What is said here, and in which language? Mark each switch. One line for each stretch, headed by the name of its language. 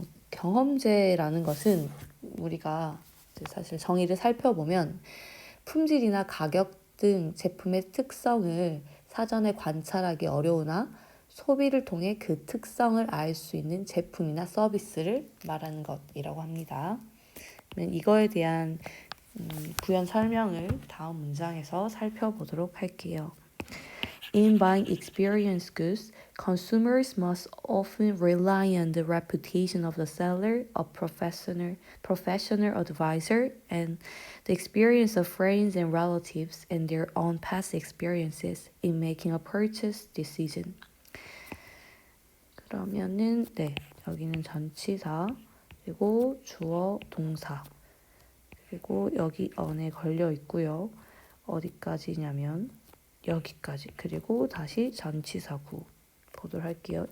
Korean: 경험제라는 것은 우리가 사실 정의를 살펴보면 품질이나 가격 등 제품의 특성을 사전에 관찰하기 어려우나 소비를 통해 그 특성을 알 수 있는 제품이나 서비스를 말하는 것이라고 합니다. 이거에 대한 부연 설명을 다음 문장에서 살펴보도록 할게요.
English: In buying experience goods, consumers must often rely on the reputation of the seller, a professional advisor, and the experience of friends and relatives and their own past experiences in making a purchase decision.
Korean: 그러면은 여기는 전치사 그리고 주어 동사 그리고 여기 언에 걸려 있고요. 어디까지냐면 여기까지. 그리고 다시 전치사구 보도록 할게요.